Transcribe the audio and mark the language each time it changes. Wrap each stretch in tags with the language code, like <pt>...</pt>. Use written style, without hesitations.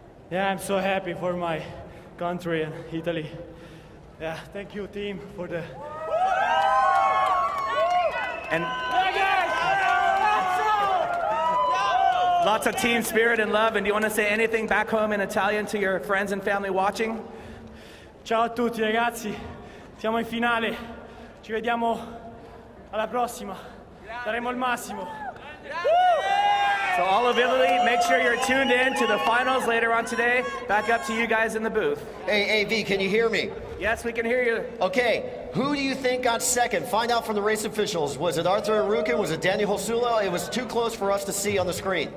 <en>Yeah, I'm so happy for my country and Italy. Yeah, thank you team for the... And lots of team spirit and love. And do you want to say anything back home in Italian to your friends and family watching?</en> <it>Ciao a tutti ragazzi, siamo in finale, ci vediamo alla prossima, daremo il massimo.</it> <en>So all of Italy, make sure you're tuned in to the finals later on today. Back up to you guys in the booth. Hey, AV, can you hear me? Yes, we can hear you. Okay, who do you think got second? Find out from the race officials. Was it Arthur Arukin? Was it Daniel Hasulo? It was too close for us to see on the screen.</en>